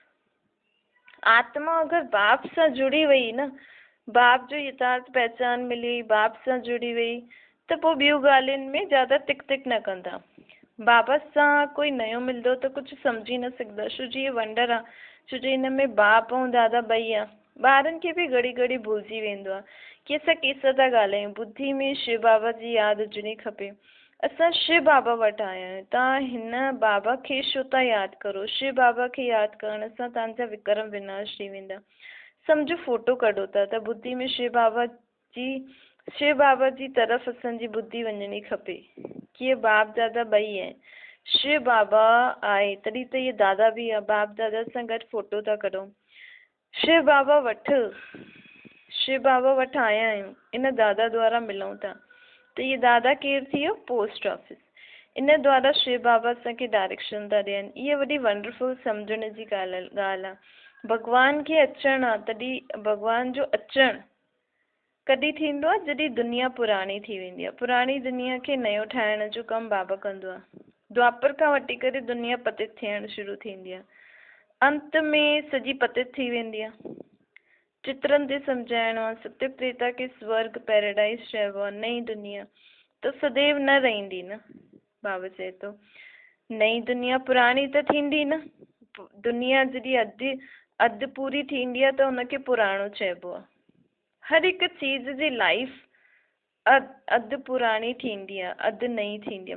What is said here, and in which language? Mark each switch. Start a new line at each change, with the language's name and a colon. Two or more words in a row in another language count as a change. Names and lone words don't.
Sindhi: आत्मा अगर बाप सां जुड़ी वई न, बाप जो यथार्थ पहचान मिली, बाप सां जुड़ी वई, त पोइ ॿियूं ॻाल्हियुनि में ज़्यादा तिक तिक न कंदा। बाबा सां कोई नयो मिलंदो त कुछ समझी न सघंदा, छो जी ये वंडर आहे, छो जो हिन में बाप ऐं दादा ॿई आहे। ॿारनि खे भी घड़ी घड़ी भुलिजी वेंदो आहे कि असां कंहिंसां था ॻाल्हायूं। बुद्धि में शिव बाबा जी यादि हुजणी खपे। असां शिव बाबा वटि आया आहियूं। तव्हां हिन बाबा खे छो था यादि करो? शिव बाबा खे यादि करण सां तव्हांजा विक्रम विनाश थी वेंदा। सम्झो फोटो कढो था त बुद्धि में शिव बाबा जी तरफ़ असांजी बुद्धि वञणी खपे कि ये बाप दादा ॿई आहिनि। शिव बाबा आहे तॾहिं त ये दादा भी आहे। बाप दादा सां गॾु फोटो था कढूं। शिव बाबा वटि आया आहियूं, इन दादा द्वारा मिलूं था। त ये दादा केरु थी वियो?
English: Post office.
Sindhi: इन द्वारा शिव बाबा असांखे डायरेक्शन था ॾियनि। इहे वॾी वंडरफुल सम्झण जी ॻाल्हि आहे। भॻवान खे अचणु आहे, तॾहिं भॻवान जो अचणु कॾहिं थींदो आहे? जॾहिं दुनिया पुराणी थी वेंदी आहे। पुराणी दुनिया खे नयो ठाहिण जो कमु बाबा कंदो आहे। द्वापर खां वठी करे दुनिया पतित थियणु शुरू थींदी आहे। अंत में सॼी पतित थी वेंदी आहे। चित्रनि ते सम्झाइणो आहे। सत्य त्रेता खे स्वर्ग पैराडाइज चइबो आहे। नई दुनिया त सदैव न रहंदी न। बाबा चए थो नई दुनिया पुराणी त थींदी न। दुनिया जॾहिं अधु पूरी थींदी आहे त हुनखे पुराणो चइबो आहे। हर हिकु चीज़ जी लाइफ अधु पुराणी थींदी आहे, अधु नई थींदी आहे।